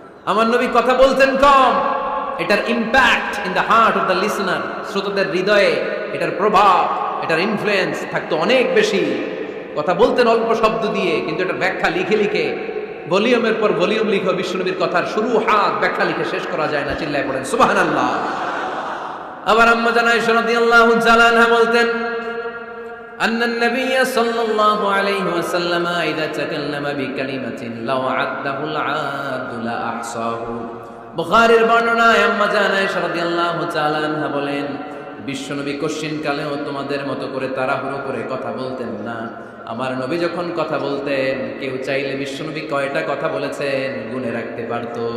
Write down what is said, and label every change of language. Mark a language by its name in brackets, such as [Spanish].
[Bangla] আমার নবী কথা বলতেন কম, এটার [English] impact in the heart of the listener, [Bangla] শ্রোতাদের হৃদয়ে এটার প্রভাব, এটার ইনফ্লুয়েন্স থাকতো অনেক বেশি। কথা বলতেন অল্প শব্দ দিয়ে, কিন্তু এটার ব্যাখ্যা লিখে লিখে, ভলিউমের পর ভলিউম লিখে বিশ্বনবীর কথার শুরু হাত ব্যাখ্যা লিখে শেষ করা যায় না। চিল্লায় পড়েন সুবহানাল্লাহ। আবার আম্মা জান আয়েশা রাদিয়াল্লাহু তাআলা আনহা বলতেন, [Arabic] أن النبي صلى الله عليه وسلم إذا تكلم بكلمة لو عده العاد لأحصاه। [Bangla] বুখারীর বর্ণনায় আম্মা জান আয়েশা রাদিয়াল্লাহু তাআলা আনহা বলেন, বিশ্বনবী কশিন কালেও তোমাদের মতো করে তাড়াহুড়ো করে কথা বলতেন না। আমার নবী যখন কথা বলতেন, কেউ চাইলে বিশ্বনবী কয়টা কথা বলেছেন গুনে রাখতে পারত।